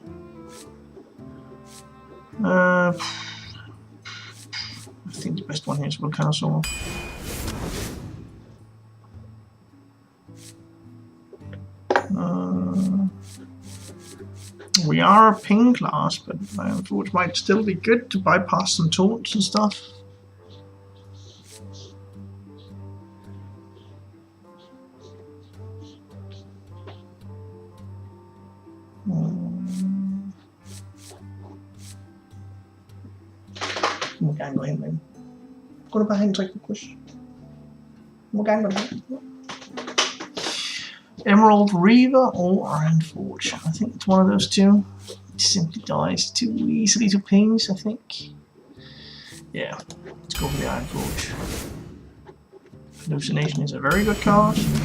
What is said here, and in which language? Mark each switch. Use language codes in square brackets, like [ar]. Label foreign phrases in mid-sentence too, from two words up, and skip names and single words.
[en] I think the best one here is Volcanosaur. We are a ping class, but I thought it might still be good to bypass some taunts and stuff. [da] Må gerne gå hen med den. Gå du bare hen og tryk på push. Må gerne gå hen. [en] Emerald Reaver or Iron Forge. I think it's one of those two. It simply dies too easily to pings, I think. Yeah, let's go for the Iron Forge. Hallucination is a very good card.